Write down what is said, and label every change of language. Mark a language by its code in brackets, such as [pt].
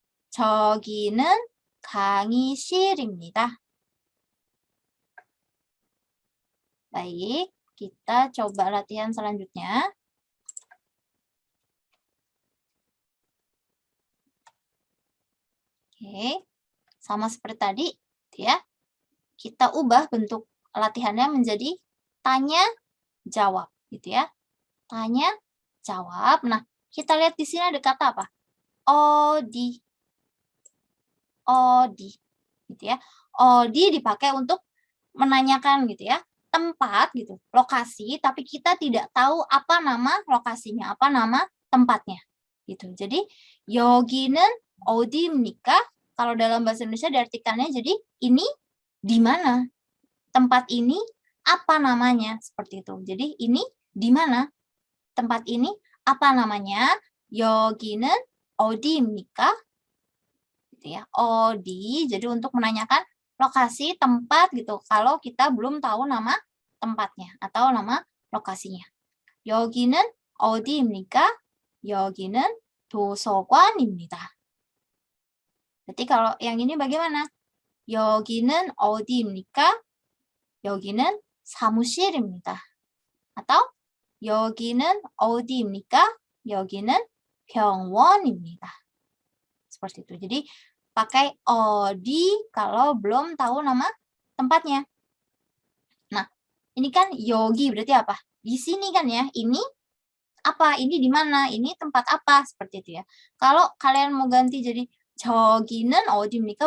[ko] 저기는 강의실입니다. [id] Baik, Kita coba latihan selanjutnya. Oke, sama seperti tadi, ya. Kita ubah bentuk latihannya menjadi tanya jawab, gitu ya. Tanya jawab. Nah, kita lihat di sini ada kata apa? Odi. Odi, gitu ya. Odi dipakai untuk menanyakan gitu ya, tempat gitu, lokasi, tapi kita tidak tahu apa nama lokasinya, apa nama tempatnya, gitu. Jadi, [ko] 여기는 어디입니까? [id] Kalau dalam bahasa Indonesia diartikannya jadi, ini di mana? Tempat ini apa namanya? Seperti itu. Jadi, ini di mana? Tempat ini apa namanya? [ko] 여기는 어디입니까? [id] Gitu ya. Odi, jadi untuk menanyakan lokasi, tempat gitu, kalau kita belum tahu nama tempatnya atau nama lokasinya. [ko] 여기는 어디입니까? 여기는 도서관입니다. [id] Berarti kalau yang ini bagaimana? [ko] 여기는 어디입니까? 여기는 사무실입니다. atau 여기는 어디입니까? 여기는 병원입니다. [id] Seperti itu. Jadi pakai odi kalau belum tahu nama tempatnya. Nah, ini kan yogi berarti apa? Di sini kan ya, ini apa? Ini di mana? Ini tempat apa? Seperti itu ya. Kalau kalian mau ganti jadi [ko] 저기는 어디입니까?